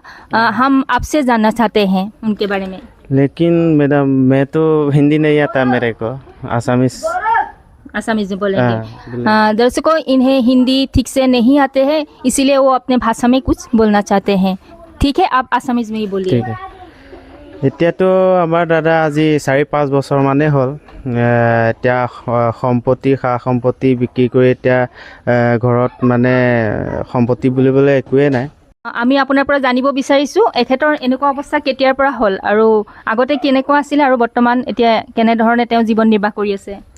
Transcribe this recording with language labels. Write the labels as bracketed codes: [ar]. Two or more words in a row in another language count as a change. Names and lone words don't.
[hi] हम आपसे जानना चाहते हैं उनके बारे में। लेकिन मैं तो हिंदी नहीं आता मेरे को, आसामीज में बोलेंगे। दर्शकों, इन्हें हिंदी ठीक से नहीं आते हैं, इसीलिए वो अपने भाषा में कुछ बोलना चाहते हैं। ठीक है, आप आसामीज में ही बोलिए। ठीक है। [as] এতিয়াতো আমাৰ দাদা আজি 4-5 বছৰ মানে হ'ল, এতিয়া সম্পত্তি সা সম্পত্তি বিক্ৰী কৰি এতিয়া ঘৰত মানে সম্পত্তি বুলিবলৈ একোৱেই নাই। আমি আপোনাৰ পৰা জানিব বিচাৰিছোঁ এখেতৰ এনেকুৱা অৱস্থা কেতিয়াৰ পৰা হ'ল আৰু আগতে কেনেকুৱা আছিল আৰু বৰ্তমান এতিয়া কেনেধৰণে তেওঁ জীৱন নিৰ্বাহ কৰি আছে?